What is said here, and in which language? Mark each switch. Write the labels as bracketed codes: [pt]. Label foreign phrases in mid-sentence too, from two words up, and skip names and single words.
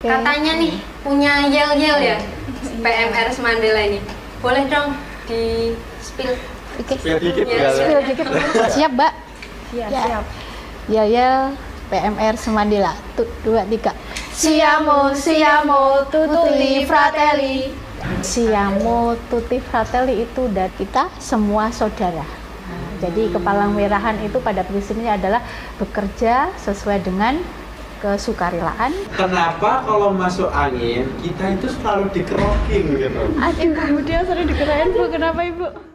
[id] Katanya nih punya yel-yel ya PMR Mandela ini. Boleh dong di spill. Spill dikit ya. Spill dikit. Siap, Mbak? Ya, siap. Yel PMR Mandela. 2, 3. [it] Siamo, siamo, tutti fratelli. Siamo, tutti fratelli [id] itu dari kita semua saudara. Nah, jadi Kepalang Merahan itu pada prinsipnya adalah bekerja sesuai dengan kesukarelaan. Kenapa kalau masuk angin kita itu selalu dikerokin gitu? Aduh, Ibu dia sering dikerain, Bu. Kenapa, Ibu?